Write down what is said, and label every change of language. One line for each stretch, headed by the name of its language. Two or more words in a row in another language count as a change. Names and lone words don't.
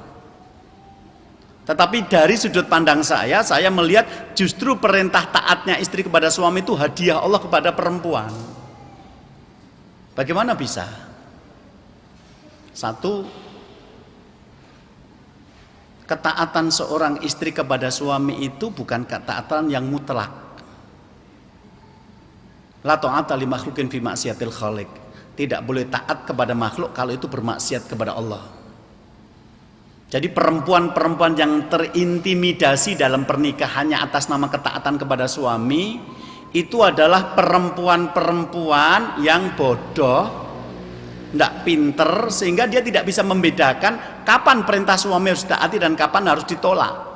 Indonesian: Tetapi dari sudut pandang saya melihat justru perintah taatnya istri kepada suami itu hadiah Allah kepada perempuan. Bagaimana bisa? Satu, ketaatan seorang istri kepada suami itu bukan ketaatan yang mutlak.
Arabic: لا طاعة لمخلوق في معصية الخالق.
Indonesian: Tidak boleh taat kepada makhluk kalau itu bermaksiat kepada Allah. Jadi perempuan-perempuan yang terintimidasi dalam pernikahannya atas nama ketaatan kepada suami itu adalah perempuan-perempuan yang bodoh, tidak pinter, sehingga dia tidak bisa membedakan kapan perintah suami harus ditaati dan kapan harus ditolak.